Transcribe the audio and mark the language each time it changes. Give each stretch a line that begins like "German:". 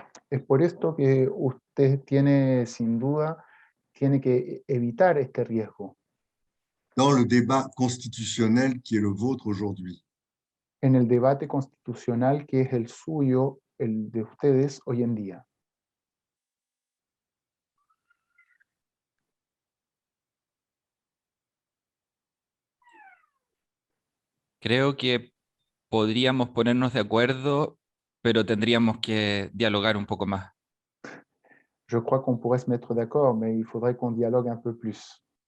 Spanish: Es por esto que usted tiene, sin duda, tiene que evitar este riesgo
French: Dans le débat constitutionnel qui est le vôtre aujourd'hui.
Spanish: en el debate constitucional que es el suyo, el de ustedes hoy en día. Creo que podríamos ponernos de acuerdo, pero tendríamos que dialogar un poco más.
French: Je crois qu'on pourrait se mettre d'accord, mais il faudrait qu'on dialogue un peu plus.